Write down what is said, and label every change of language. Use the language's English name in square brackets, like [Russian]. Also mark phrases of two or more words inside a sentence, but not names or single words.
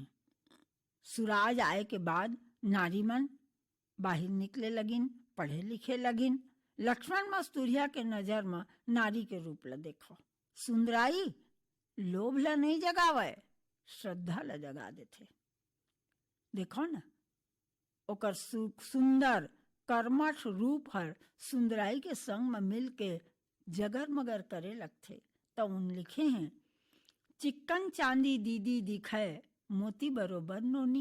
[Chhattisgarhi] सूरज आए के बाद नारी मन बाहर निकले लगिन, पढ़े लिखे लगिन। लक्ष्मण मस्तूरिया के नजर में नारी के रूप ला देखो। सुंदराई लोभ ला नहीं जगावे, श्रद्धा ला जगा देथे। देखो ना, ओकर सुंदर कर्मठ रूप हर सुंदराई के संग में मिल के जगर मगर करे लगथे। तो उन लिखे हैं, चिक्कन चांदी दीदी दिखे मोती बरोबर नोनी।